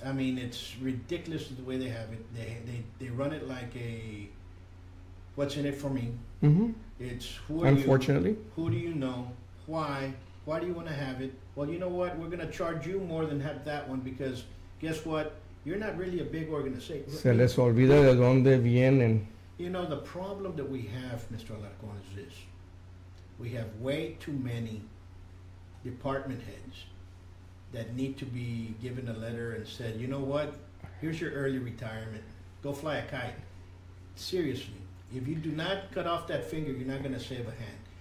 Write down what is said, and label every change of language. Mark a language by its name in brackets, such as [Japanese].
[English] I mean, it's ridiculous the way they have it. They run it like what's in it for me? Mm-hmm. It's who are Unfortunately. you? Who do you know? Why? Why do you want to have it? Well, you know what? We're going to charge you more than have that one, because guess what? you're not really a big organization. [Spanish] Se les olvida de dónde vienen. [English] You know, the problem that we have, Mr. Alarcon, is this. We have way too many department heads that need to be given a letter and said, you know what, here's your early retirement. Go fly a kite. Seriously, if you do not cut off that finger, you're not going to save a hand.